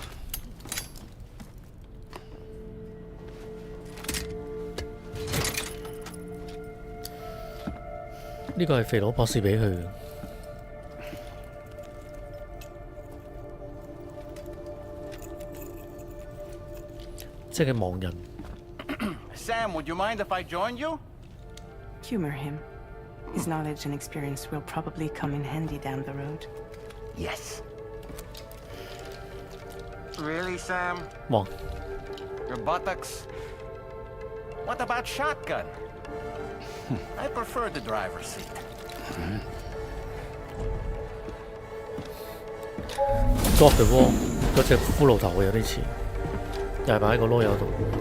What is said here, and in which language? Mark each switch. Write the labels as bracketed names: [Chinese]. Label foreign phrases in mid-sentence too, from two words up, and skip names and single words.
[Cantonese] 呢個係肥佬博士俾佢嘅，即係盲人。 [English] Sam, would you mind if I joined you? Humor him. His knowledge and experience will probably come in handy down the road. Yes. Really, Sam? [Cantonese] 望 [English] Your buttocks? What about shotgun? I prefer the driver's seat. [Cantonese] ，God the Wall 嗰隻骷髏頭有啲似，又係擺喺個籮柚度。